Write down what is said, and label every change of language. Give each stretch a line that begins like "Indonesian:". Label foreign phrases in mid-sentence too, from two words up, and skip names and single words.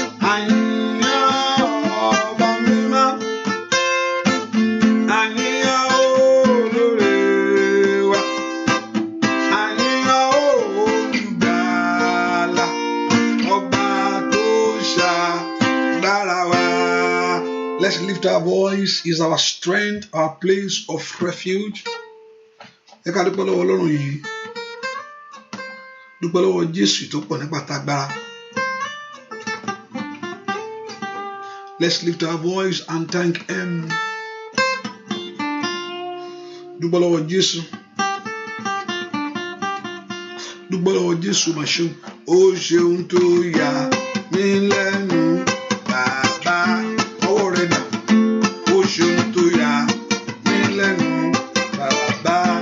Yoruba: A yìn ọ́, ọba mímọ́. A yìn ọ́, olóore wa. A yìn ọ́, Olùgbàlà, ọba tó ṣe agbára wa.
English: Let's lift our voice. Is our strength, our place of refuge.
Yoruba: Ẹ ká dúpẹ́ lọ́wọ́ Ọlọ́run yìí. Dúpẹ́ lọ́wọ́ Jésù tó pọ̀ nípa tagbára.
English: Let's lift our voice and thank him.
Yoruba: Dúpẹ́ lọ́wọ́ Jésù. Dúpẹ́ lọ́wọ́ Jésù, mà ṣeun. Ó ṣeun tó yà mí lẹ́nu, Bàbá. Ọwọ́ rẹ̀ dà. Ó ṣeun tó yà mí lẹ́nu, Bàbá.